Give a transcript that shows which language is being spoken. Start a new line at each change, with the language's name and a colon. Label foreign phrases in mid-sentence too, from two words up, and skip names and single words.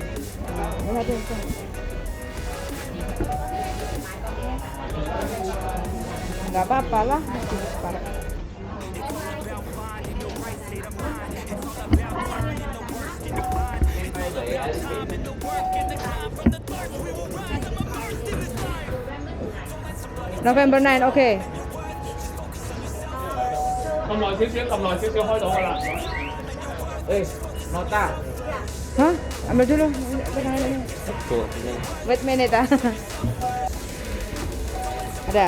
Indonesian: Boleh satu. Enggak apa-apa lah. November 9, oke.
Cantonese: 撳耐少少，撳耐少少開到㗎啦。
Indonesian: Nota. Hah? Ambil dulu. Pegang ini. Tuh,
English: Wait minute
Indonesian: ah. Ada.